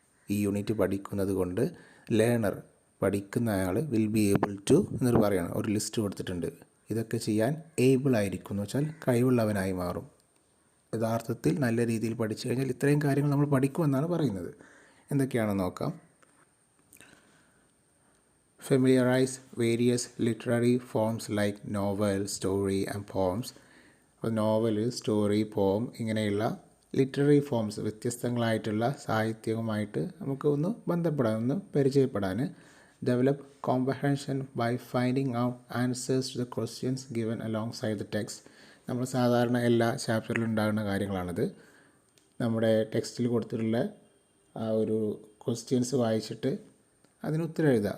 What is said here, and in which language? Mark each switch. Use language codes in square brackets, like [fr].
[ml] ഈ യൂണിറ്റ് പഠിക്കുന്നത് കൊണ്ട് ലേണർ, പഠിക്കുന്ന അയാൾ, [en] will be able to [ml] എന്നൊരു പറയണം, ഒരു ലിസ്റ്റ് കൊടുത്തിട്ടുണ്ട്. ഇതൊക്കെ ചെയ്യാൻ ഏബിൾ ആയിരിക്കും എന്ന് വെച്ചാൽ കഴിവുള്ളവനായി മാറും. യഥാർത്ഥത്തിൽ നല്ല രീതിയിൽ പഠിച്ചു കഴിഞ്ഞാൽ ഇത്രയും കാര്യങ്ങൾ നമ്മൾ പഠിക്കുമെന്നാണ് പറയുന്നത്. എന്തൊക്കെയാണെന്ന് നോക്കാം. [en] Familiarize various literary forms like novel, story and poems. [ml] അപ്പോൾ നോവൽ, സ്റ്റോറി, പോം ഇങ്ങനെയുള്ള ലിറ്റററി ഫോംസ്, വ്യത്യസ്തങ്ങളായിട്ടുള്ള സാഹിത്യവുമായിട്ട് നമുക്ക് ഒന്ന് ബന്ധപ്പെടാൻ, ഒന്ന് പരിചയപ്പെടാൻ. [en] Develop comprehension by finding out answers to the questions given alongside the text. [ml] നമ്മൾ സാധാരണ എല്ലാ ചാപ്റ്ററിലും ഉണ്ടാകുന്ന കാര്യങ്ങളാണിത്. നമ്മുടെ ടെക്സ്റ്റിൽ കൊടുത്തിട്ടുള്ള ആ ഒരു ക്വസ്റ്റ്യൻസ് വായിച്ചിട്ട് അതിന് ഉത്തരം എഴുതുക.